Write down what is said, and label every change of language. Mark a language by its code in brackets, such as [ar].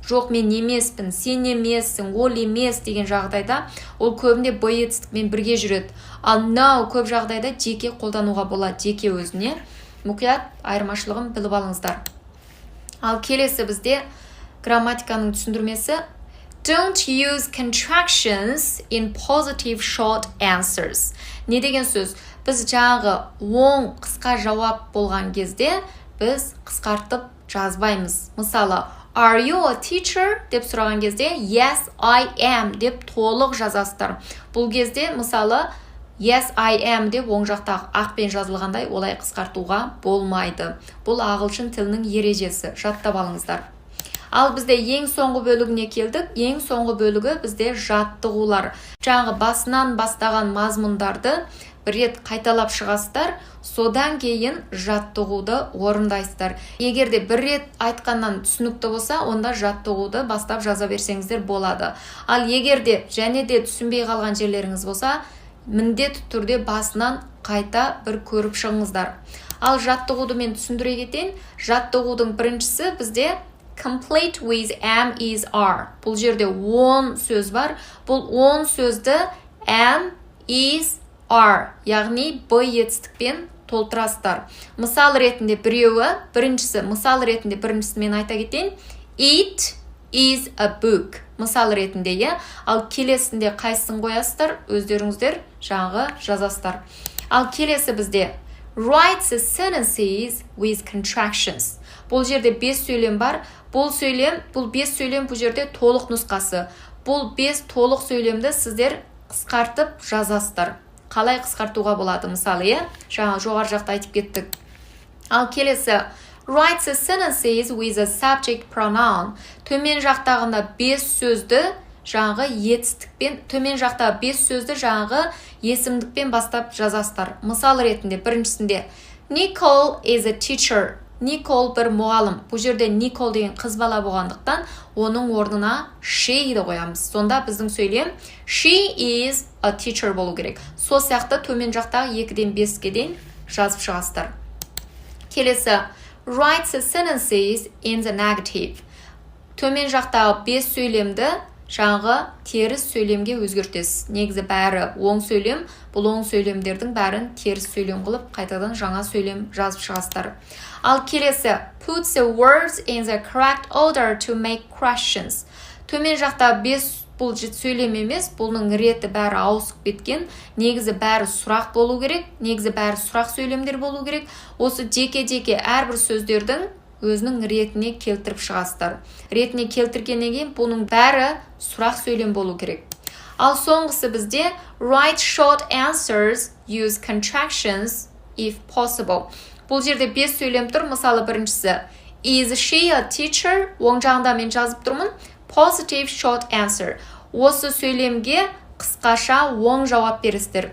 [kk] Жоқ, мен емеспін, сен емессің, ол емес деген жағдайда ол көбінде боетістікмен бірге жүреді. Ал no көп жағдайда жеке қолдануға болады, жеке өзіне. Мұқият айырмашылығын біліп алыңыздар. Ал келесі бізде грамматиканың түсіндірмесі. [en] Don't use contractions in positive short answers. [kk] Не деген сөз? Біз жаңағы оң қысқа жауап болған кезде біз қысқартып жазбаймыз. [en] Мысалы, Are you a teacher? [kk] деп сұраған кезде [en] Yes, I am [kk] деп толық жазасыздар. Бұл кезде мысалы [en] Yes, I am [kk] деп оң жақтағы ақпен жазылғандай олай қысқартуға болмайды. Бұл ағылшын тілінің ережесі. Жаттап алыңыздар. Ал бізде ең соңғы бөлігіне келдік. Ең соңғы бөлігі бізде жаттығулар. Жаңағы басынан бастаған мазмұндарды бір рет қайталап шығасыздар, содан кейін жаттығуды орындайсыздар. Егер де бір рет айтқаннан түсінікті болса, онда жаттығуды бастап жаза берсеңіздер болады. Ал егер де және де түсінбей қалған жерлеріңіз болса, міндетті түрде басынан қайта бір көріп шығыңыздар. Ал жаттығуды мен түсіндіре кетейін. Жаттығудың біріншісі бізде [en] complete with am, is, are. [kk] Бұл жерде 10 сөз бар. Бұл 10 сөзді am, is, are, яғни б етістікпен толтырасыздар. Мысал ретінде біріншісі мен айта кетейін. [en] It is a book. [kk] Мысал ретінде, ал келесінде қайсысын қоясыздар, өздеріңіздер жаңағы жазасыздар. Ал келесі бізде [en] write the sentences with contractions. [kk] Бұл жерде 5 сөйлем бар. Бұл 5 сөйлем бұл жерде толық нұсқасы. Бұл 5 толық сөйлемді сіздер қысқартып жазасыздар. Қалай қысқартуға болады? Мысалы, жаңа жоғары жақта айтып кеттік. Ал келесі [en] write the sentences with a subject pronoun. [kk] Төмен жақтағында 5 сөзді жаңағы етістікпен, төмен жақтағы 5 сөзді жаңағы есімдікпен бастап жазасыздар. Мысал ретінде біріншісінде [en] Nicole is a teacher. [kk] Никол бір мұғалім. Бұл жерде Никол деген қыз бала болғандықтан оның орнына she'ді қоямыз. Сонда біздің сөйлем [en] she is a teacher [kk] болу керек. Сол сияқты төмен жақтағы 2-ден 5-ге дейін жазып шығасыздар. [en] Келесі write the sentences in the negative. [kk] Төмен жақтағы 5 сөйлемді жаңағы теріс сөйлемге өзгертесіз. Негізі бәрі оң сөйлем, бұл оң сөйлемдердің бәрін теріс сөйлем қылып, қайтадан жаңа сөйлем жазып шығасыздар. Ал келесі [en] put the words in the correct order to make questions. [kk] Төмен жақта 5 бұл сөйлем емес, бұның реті бәрі ауысып кеткен. Негізі бәрі сұрақ болу керек, негізі бәрі сұрақ сөйлемдер болу керек. Осы жеке-жеке әрбір сөздердің өзінің ретіне келтіріп шығасыздар. Ретіне келтіргеннен кейін бұның бәрі сұрақ сөйлем болу керек. Ал соңғысы бізде [en] write short answers, use contractions if possible. [kk] Бұл жерде 5 сөйлем тұр. Мысалы біріншісі [en] is she a teacher? [kk] Оң жағында мен жазып тұрмын. [en] Positive short answer. [kk] Осы сөйлемге қысқаша оң жауап бересіздер.